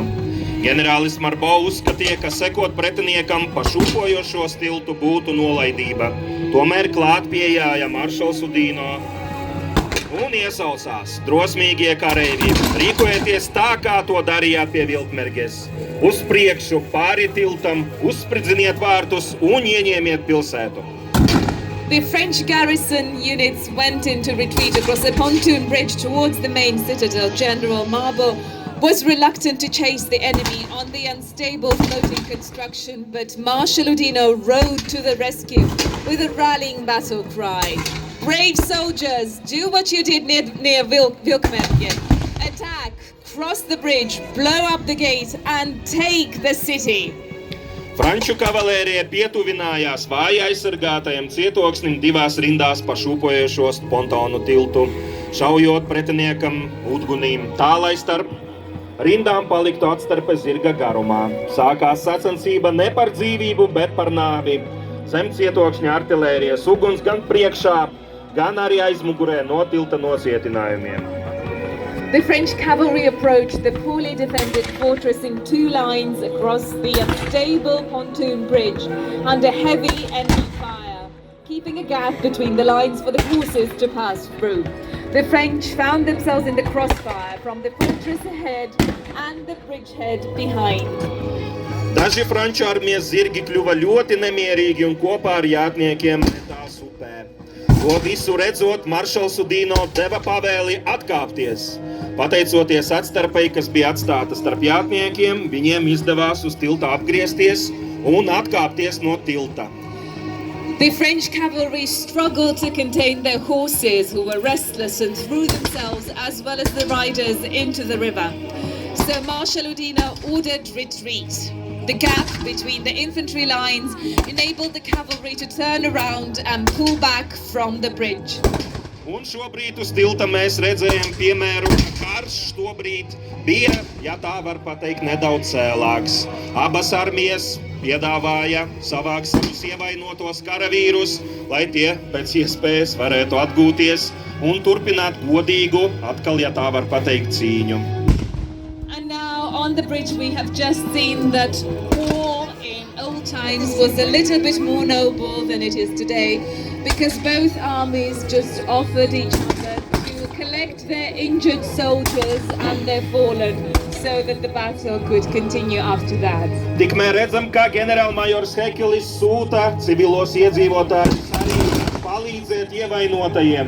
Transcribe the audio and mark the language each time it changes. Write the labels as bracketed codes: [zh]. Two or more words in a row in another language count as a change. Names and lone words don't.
[lv] Ģenerālis Marbo uzskatīja, ka sekot pretiniekam pa šūpojošos tiltu būtu nolaidība. Tomēr klāt pieejāja maršals Udino un iesaucās: drosmīgie kareivji, rīkojieties tā, kā to darījāt pie Viltmerges. Uz priekšu, pāri tiltam, uzspridziniet vārtus un ieņemiet pilsētu. [en] The French garrison units went into retreat across a pontoon bridge towards the main citadel. General Marbo was reluctant to chase the enemy on the unstable floating construction, but Marshal Udino rode to the rescue with a rallying battle cry. Brave soldiers, do what you did near Vilkmergen. Attack, cross the bridge, blow up the gate and take the city. [lv] Franču kavalērija pietuvinājās vāji aizsargātajam cietoksnim divās rindās pa šūpojošos pontonu tiltu, šaujot pretiniekam udgunīm, tā lai starp rindām paliktu atstarpe zirga garumā. Sākās sacensība ne par dzīvību, bet par nāvi. Zem cietokšņa artilērijas uguns gan priekšā, gan arī aizmugurē no tilta nocietinājumiem. [en] The French cavalry approached the poorly defended fortress in two lines across the unstable pontoon bridge under heavy enemy fire, keeping a gap between the lines for the horses to pass through. The French found themselves in the crossfire from the fortress ahead and the bridgehead behind. [lv] Daži franču armijas zirgi kļuva ļoti nemierīgi un kopā ar jātniekiem metās upē. To visu redzot, maršals Udino deva pavēli atkāpties. Pateicoties atstarpei, kas bija atstāta starp jātniekiem, viņiem izdevās uz tilta apgriezties un atkāpties no tilta. [en] The French cavalry struggled to contain their horses, who were restless and threw themselves as well as the riders into the river. So Marshal Udino ordered retreat. The gap between the infantry lines enabled the cavalry to turn around and pull back from the bridge. [lv] Un šobrīd uz tilta mēs redzējam piemēru, ka karš tobrīd bija, ja tā var pateikt, nedaudz cēlāks. Abas armijas piedāvāja savākt savus ievainotos karavīrus, lai tie pēc iespējas varētu atgūties un turpināt godīgu, atkal, ja tā var pateikt, cīņu. [en] And now on the bridge we have just seen that war in old times was a little bit more noble than it is today, because both armies just offered each other to collect their injured soldiers and their fallen, so that the battle could continue after that. [lv] Tikmēr redzam, ka ģenerālmajors Hekelis sūta civilos iedzīvotājus arī palīdzēt ievainotajiem.